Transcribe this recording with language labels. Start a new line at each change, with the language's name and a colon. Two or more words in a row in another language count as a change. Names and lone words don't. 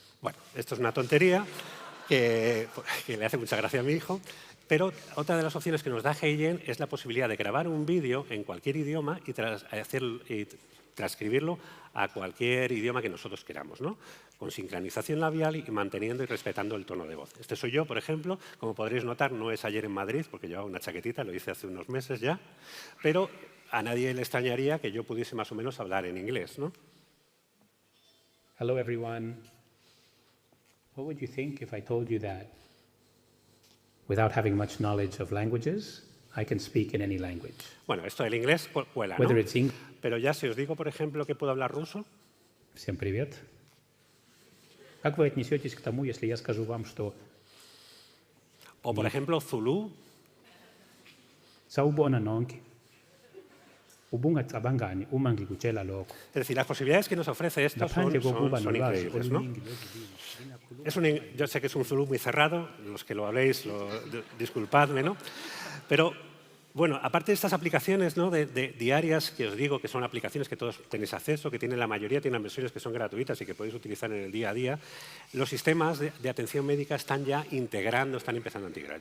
Spanish: Bueno, esto es una tontería que le hace mucha gracia a mi hijo, pero otra de las opciones que nos da HeyGen es la posibilidad de grabar un vídeo en cualquier idioma y transcribirlo a cualquier idioma que nosotros queramos, ¿no? Con sincronización labial y manteniendo y respetando el tono de voz. Este soy yo, por ejemplo. Como podréis notar, no es ayer en Madrid, porque llevaba una chaquetita, lo hice hace unos meses ya, pero a nadie le extrañaría que yo pudiese más o menos hablar en inglés, ¿no?
English: Hello everyone. What would you think if I told you that without having much knowledge of languages, I can speak in any language?
Spanish: Bueno, esto del inglés cuela, ¿no? Pero ya si os digo, por ejemplo, que puedo hablar ruso.
Russian: Всем привет. Как вы отнесетесь к тому, если я скажу вам, что...
Spanish: O, por ejemplo, Zulu.
Zulu: Sawubona nonke. Ubungacabangani uma ngikutshela lokho.
Spanish: Es decir, las posibilidades que nos ofrece esto son increíbles, ¿no? Yo sé que es un Zulu muy cerrado, los que lo habléis, disculpadme, ¿no? Pero, bueno, aparte de estas aplicaciones, ¿no? de diarias, que os digo que son aplicaciones que todos tenéis acceso, que tienen la mayoría, tienen versiones que son gratuitas y que podéis utilizar en el día a día, los sistemas de atención médica están ya están empezando a integrar.